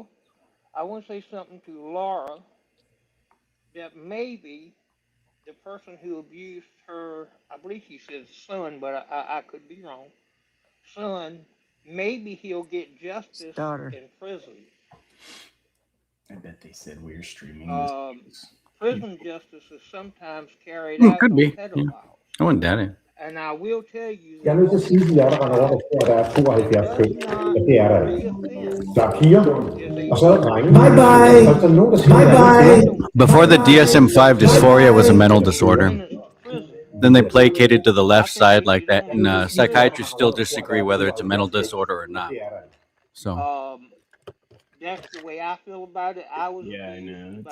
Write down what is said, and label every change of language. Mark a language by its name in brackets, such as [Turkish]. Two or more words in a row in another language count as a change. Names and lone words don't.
[English] I want to say something to Laura that maybe the person who abused her, I believe she said son, but I could be wrong. Son, maybe he'll get justice in prison. I bet they said we were streaming this. Prison justice is sometimes carried out Could on be. pedophiles. Yeah. I wouldn't doubt it. And I will tell you [Danish] Jeg er [English] that [Danish] nødt til at sige, at vi er der var noget, der der er 72 køn. Ja, det er der ikke. Der er piger, og så er der drenge. [English] Bye bye! [Danish] Og så er der nogen, der siger, [English] Before the DSM-5, dysphoria was a mental disorder. Then they placated to the left side like that, and psychiatrists still disagree whether it's a mental disorder or not. So. That's the way I feel about it. I was I abused know. It's